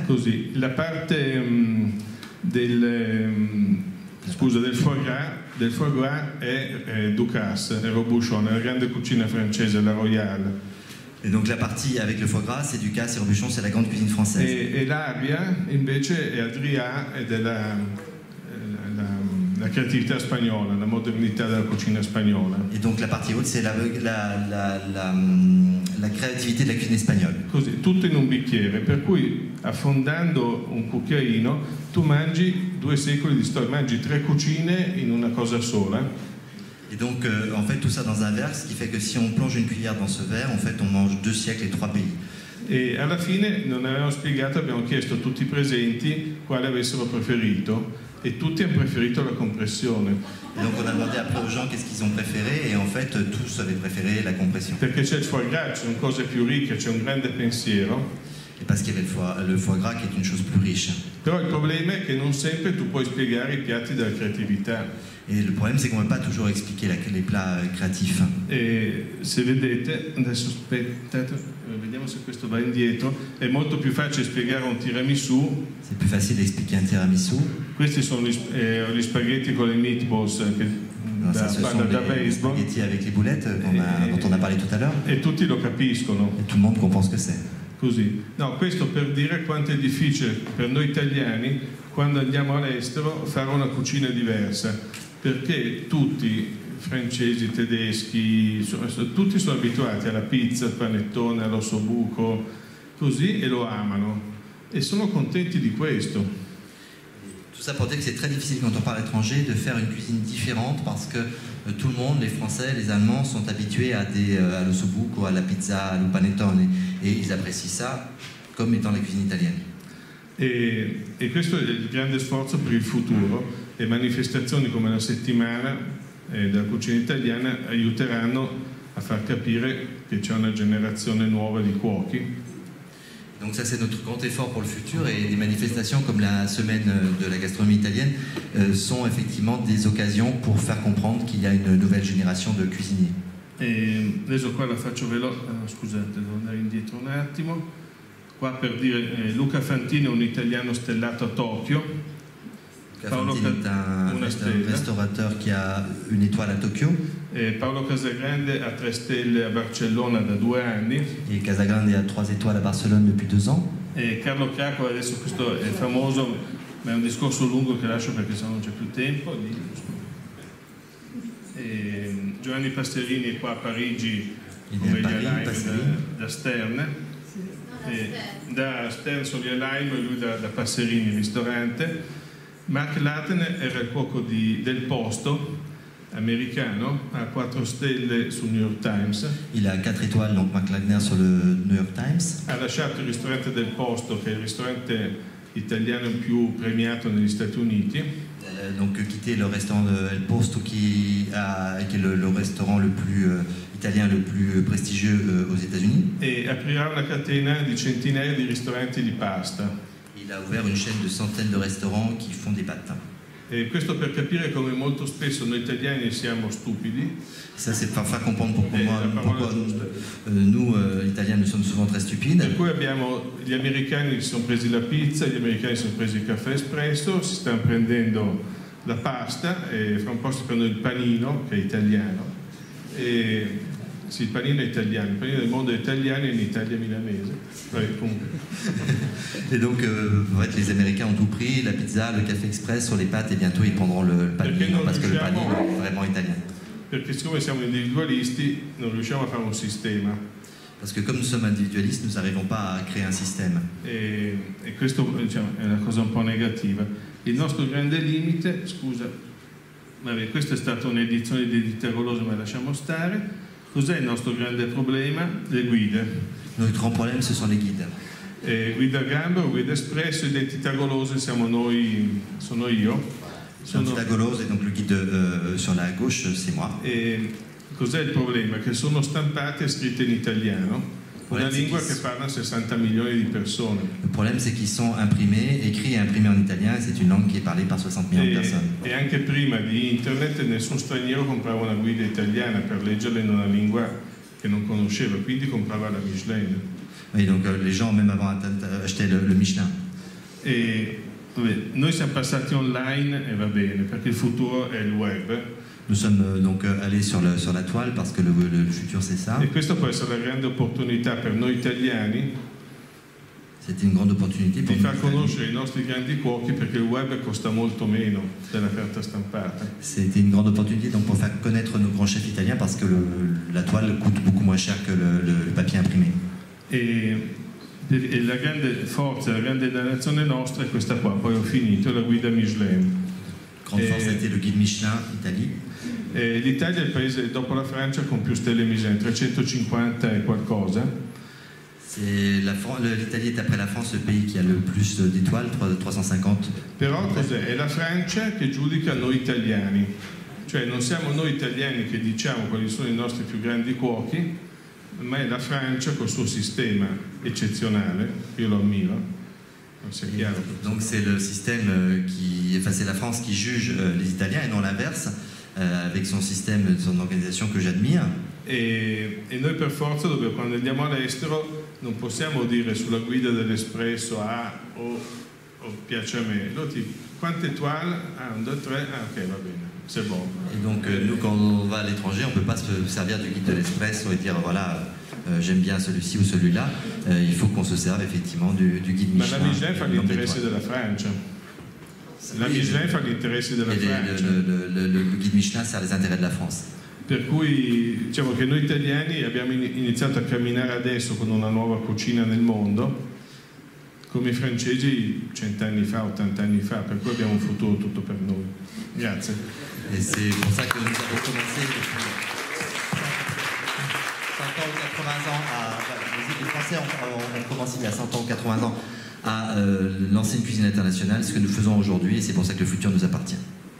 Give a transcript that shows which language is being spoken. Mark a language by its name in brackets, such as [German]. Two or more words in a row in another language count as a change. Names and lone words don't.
[Italian] Così, la parte del foie gras è Ducasse, è Robuchon, è la grande cucina francese, la Royale. [French] Et donc la partie avec le foie gras, c'est Ducasse et Robuchon, c'est la grande cuisine française. [Italian] E l'aria invece è Adria ed è la creatività spagnola, la modernità della cucina spagnola. [French] Et donc la partie haute, c'est la créativité de la cuisine espagnole. [Italian] Così, tutto in un bicchiere, per cui affondando un cucchiaino tu mangi 2 secoli di storia, mangi 3 cucine in una cosa sola. [French] Et donc en fait tout ça dans un verre, ce qui fait que si on plonge une cuillère dans ce verre, en fait on mange 2 siècles et 3 pays. [Italian] E alla fine non avevamo spiegato, abbiamo chiesto a tutti i presenti quale avessero preferito. Et tutti hanno preferito la compressione. [French] Et donc on a demandé après aux gens qu'est-ce qu'ils ont préféré et en fait tous avaient préféré la compression. [Italian] Perché c'è il foie gras, ci sono cose più ricche, c'è un grande pensiero. [French] Et parce qu'il y avait le foie gras qui est une chose plus riche. [Italian] Però il problema è che non sempre tu puoi spiegare i piatti della creatività. [French] Et le problème c'est qu'on ne peut pas toujours expliquer les plats créatifs. [Italian] E se vedete, adesso aspettate, vediamo se questo va indietro, è molto più facile spiegare un tiramisù. [French] C'est plus facile d'expliquer un tiramisu. [Italian] Questi sono gli spaghetti con le meatballs [French] Ce sont les spaghetti avec les boulettes dont on a parlé tout à l'heure. [Italian] E tutti lo capiscono. [French] Et tout le monde comprend ce que c'est. [Italian] così. No, questo per dire quanto è difficile per noi italiani, quando andiamo all'estero, fare una cucina diversa, perché tutti, francesi, tedeschi, tutti sono abituati alla pizza, al panettone, all'ossobuco, così, e lo amano, e sono contenti di questo. [French] Tout ça pour dire que c'est très difficile quand on parle à l'étranger de faire une cuisine différente parce que tout le monde, les Français, les Allemands, sont habitués à l'ossobuco, à la pizza, [Italian] al panettone, [French] et ils apprécient ça comme étant la cuisine italienne. [Italian] E questo è il grande sforzo per il futuro, e manifestazioni come la settimana della cucina italiana aiuteranno a far capire che c'è una generazione nuova di cuochi. [French] Donc ça c'est notre grand effort pour le futur, et des manifestations comme la semaine de la gastronomie italienne sont effectivement des occasions pour faire comprendre qu'il y a une nouvelle génération de cuisiniers. [Italian] E adesso qua la faccio veloce, scusate, devo andare indietro un attimo. Qua per dire Luca Fantini è un italiano stellato a Tokyo. [French] Paolo Fantini est un restaurateur qui a une étoile à Tokyo. [Italian] Paolo Casagrande ha 3 stelle a Barcellona da 2 anni. [French] Et Casagrande a 3 étoiles à Barcelone depuis 2 ans. [Italian] E Carlo Cracco, adesso questo è famoso, ma è un discorso lungo che lascio perché sennò non c'è più tempo. E Giovanni Passerini è qua a Parigi come da Stern. Da Stern Solia Lime e lui da Passerini, ristorante. Mark Latten era il cuoco del posto americano, ha 4 stelle sul New York Times. [French] Il a 4 étoiles, donc Mark Lagner sur le New York Times. [Italian] Ha lasciato il ristorante del posto, che è il ristorante italiano più premiato negli Stati Uniti. [French] Donc quitté le restaurant El Posto qui est le restaurant le plus italien le plus prestigieux aux États-Unis. [Italian] E aprirà una catena di centinaia di ristoranti di pasta. [French] Il a ouvert une chaîne de centaines de restaurants qui font des pâtes. [Italian] E questo per capire come molto spesso noi italiani siamo stupidi. [French] Ça c'est pour faire comprendre pourquoi nous Italiens, nous sommes souvent très stupides. [Italian] Per cui abbiamo gli americani che si sono presi la pizza, gli americani si sono presi il caffè espresso, si stanno prendendo la pasta, e fra un po' si prendono il panino, che è italiano. E sì, il panino è italiano, il panino del mondo è italiano e in Italia è milanese. [French] Et donc, en fait, les Américains ont tout pris, la pizza, le café express sur les pâtes, et bientôt ils prendront le panino, parce que le panino est vraiment italien. [Italian] Perché siccome siamo individualisti non riusciamo a fare un sistema. [French] Parce que comme nous sommes individualistes, nous n'arrivons pas à créer un système. [Italian] E questo, diciamo, è una cosa un po' negativa. Il nostro grande limite, scusa, vabbè, questa è stata un'edizione di Edita Goloso, ma lasciamo stare. Cos'è il nostro grande problema? Le guide. [French] Notre grand problème, ce sont les guides. [Italian] Guida Gambero, Guida Espresso, Identità Golose sono io. Identità Golose, [French] donc le guide sur la gauche, c'est moi. [Italian] E cos'è il problema? Che sono stampate e scritte in italiano, una lingua che parla 60 milioni di persone. [French] Le problème, c'est qu'ils sont imprimés, écrits et imprimés en italien, et c'est une langue qui est parlée par 60 millions de personnes. [Italian] E anche prima di internet nessun straniero comprava una guida italiana per leggerla in una lingua che non conosceva, quindi comprava la Michelin. [French] Oui, donc les gens, même avant, achetaient le Michelin. [Italian] E vabbè, noi siamo passati online e va bene, perché il futuro è il web. [French] Nous sommes donc allés sur la toile parce que le futur c'est ça. [Italian] E questa può essere la grande opportunità per noi italiani [French] C'était une grande opportunité pour [Italian] di [French] nous. [Italian] far conoscere i nostri grandi cuochi, perché il web costa molto meno della carta stampata. [French] C'était une grande opportunité donc pour faire connaître nos grands chefs italiens parce que la toile coûte beaucoup moins cher que le papier imprimé. [Italian] E la grande forza, la grande nazione nostra è questa qua, poi ho finito, la guida Michelin. [French] Grande force était le guide Michelin, Italie. [Italian] L'Italia è il paese dopo la Francia con più stelle Michelin, 350 e qualcosa. [French] L'Italie est après la France le pays qui a le plus d'étoiles, 350. [Italian] Però cos'è? È la Francia che giudica noi italiani, cioè non siamo noi italiani che diciamo quali sono i nostri più grandi cuochi, ma è la Francia col suo sistema eccezionale, io lo ammiro. [French] C'est clair. Donc c'est le système c'est la France qui juge les Italiens et non l'inverse, avec son système, son organisation que j'admire. [Italian] E noi per forza, quando andiamo all'estero, non possiamo dire sulla guida dell'espresso o piace a me. Quante étoiles? 1, 2, 3, ok, va bene. [French] c'est bon. Et donc, nous, quand on va à l'étranger, on ne peut pas se servir du guide de l'espresso et dire, voilà, j'aime bien celui-ci ou celui-là. Il faut qu'on se serve effectivement du guide Michelin. [Italian] Ma la Michelin fa gli interessi della Francia. La Michelin fa gli interessi della Francia. [French] Le guide Michelin sert les intérêts de la France. [Italian] Per cui diciamo che noi italiani abbiamo iniziato a camminare adesso con una nuova cucina nel mondo, come i francesi 100 anni fa, 80 anni fa, per cui abbiamo un futuro tutto per noi. Grazie. [French] Et c'est pour ça que nous avons commencé depuis 50 ans ou 80 ans les Français ont commencé il y a 100 ans ou 80 ans à lancer une cuisine internationale, ce que nous faisons aujourd'hui, et c'est pour ça que le futur nous appartient.